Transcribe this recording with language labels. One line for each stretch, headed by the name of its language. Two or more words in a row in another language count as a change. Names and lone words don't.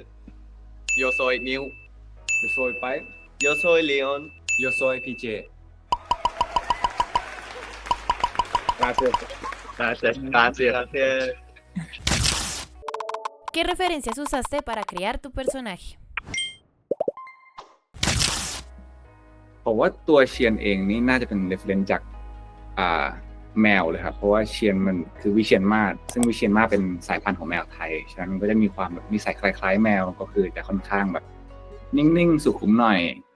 Spanish: Yo soy New. Yo soy Pai. Yo soy Leon. Yo soy PJ. Gracias. ¿Qué referencias usaste para crear tu personaje?
Thai: ผมว่าตัวเชียนเองนี่น่าจะเป็นเรฟเฟรนซ์จากแมวเลยครับเพราะว่าเชียนมันคือวิเชียรมาศซึ่งวิเชียรมาศเป็นสายพันธุ์ของแมวไทยฉะนั้นมันก็จะมีความแบบนิสัยคล้ายๆแมวก็คือจะค่อนข้างแบบนิ่งๆสุขุมหน่อย